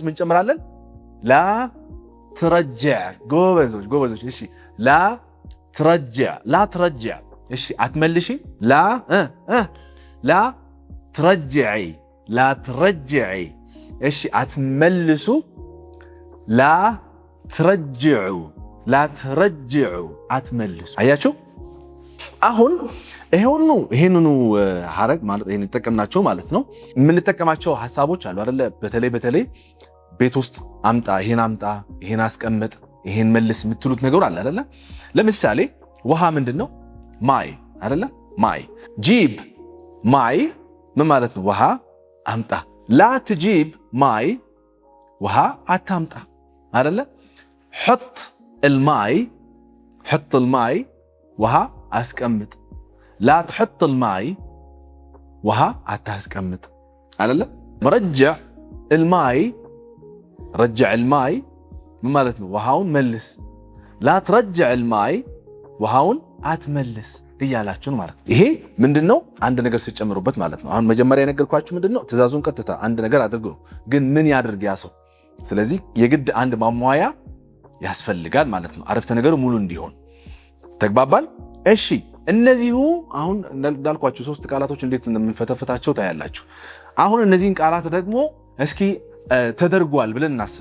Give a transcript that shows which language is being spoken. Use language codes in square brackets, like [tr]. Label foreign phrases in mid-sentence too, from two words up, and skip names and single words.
[am] ምን ጨምራለን? [ar] لا ترجع። [am] ጎበዞች ጎበዞች። እሺ [ar] لا ترجع لا ترجع። [am] እሺ አትመልሺ [ar] لا ترجعي [am] እሺ አትመልሱ [ar] لا ترجعوا [am] አትመልሱ አያችሁ አሁን ይሄንኑ ሐረግ ማለት ይሄን ተጠቀምናቸው ማለት ነው የምንጠቀማቸው ሐሳቦች አሉ አይደለ በተለይ ቤት ውስጥ ይሄን አስቀምጥ ይሄን መልስ የምትሉት ነገር አለ አይደለ ለምሳሌ ውሃ ምንድነው ማይ አይደለ [ar] ماي جيب [am] ማይ ምን ማለት ነው ውሃ አምጣ [ar] لا تجيب [am] ማይ ውሃ አታምጣ አይደለ حط الماء ውሃ አስቀምጥ [ar] لا تحط الماء [am] ውሃ አታስቀምጥ አይደለ [ar] رجع الماء [am] ምን ማለት ነው ውሃውን መልስ [ar] لا ترجع الماء [am] ውሃውን አትመልስ እያላችሁ ማለት ነው ይሄ ምንድነው አንድ ነገር ሲጨምሩበት ማለት ነው አሁን መጀመሪያ የነገርኳችሁ ምንድነው ትእዛዙን ቀጥታ አንድ ነገር አድርጉ ግን ምን ያድርግ ያ ሰው ስለዚህ የግድ አንድ ማሟያ ያስፈልጋል ማለት ነው አረፍተ ነገሩ ሙሉ እንዲሆን ተግባባል እሺ እነዚሁ አሁን እንዳልኳችሁ ሶስት ቃላቶች እንዴት እንደምንፈተፍታቸው ታያላችሁ አሁን እነዚህን ቃላት ደግሞ እስኪ ተደርጓል ብለን እናስብ